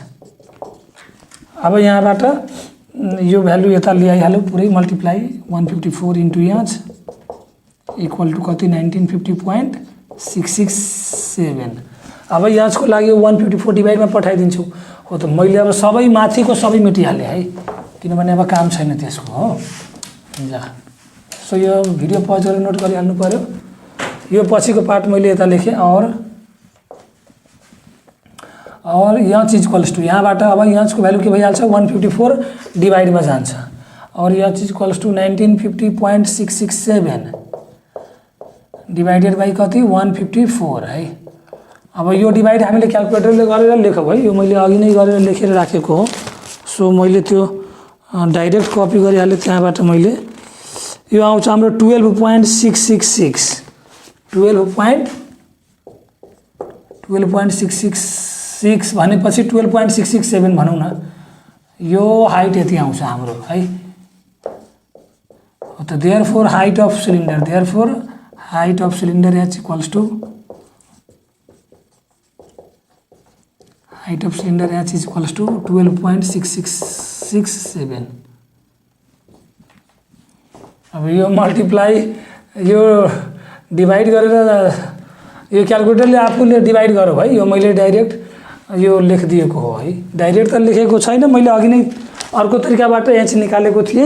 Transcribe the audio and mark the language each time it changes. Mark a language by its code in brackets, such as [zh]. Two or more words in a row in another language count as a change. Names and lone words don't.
[ne] अब यहाँबाट यो भ्यालु यता ल्याइहाल्यो पुरै मल्टिप्लाई 154 इन्टु यहाँ छ [en] equal to [ne] कति 1950.667। अब यहाँको लागि 154 डिभाइडमा पठाइदिन्छु हो त। मैले अब सबै माथिको सबै मेटिहालेँ है, किनभने अब काम छैन त्यसको हो। जा सो यो भिडियो पज गरेर नोट गरिहाल्नु पर्यो। यो पछिको पार्ट मैले यता लेखेँ और यहाँ चीज [en] equals to [ne] यहाँबाट अब यहाँको भ्यालु के भइहाल्छ 154 डिभाइडमा जान्छ और यहाँ चीज [en] equals to [ne] 1950.667 [en] divided by [ne] कति 154 है। अब यो डिभाइड हामीले क्याल्कुलेटरले गरेर लेखौँ है, यो मैले अघि नै गरेर लेखेर राखेको हो। सो मैले त्यो डाइरेक्ट कपी गरिहालेँ त्यहाँबाट। मैले यो आउँछ हाम्रो 12.666 12.666 भनेपछि 12.667 भनौँ न, यो हाइट यति आउँछ हाम्रो है। [en] त therefore height of cylinder H equals to height of cylinder H is equals to 12.6667। [ne] अब यो मल्टिप्लाई यो डिभाइड गरेर यो क्याल्कुलेटरले आफूले डिभाइड गरौँ है। यो मैले डाइरेक्ट यो लेखिदिएको हो है, डाइरेक्ट त लेखेको छैन, मैले अघि नै अर्को तरिकाबाट एच निकालेको थिएँ।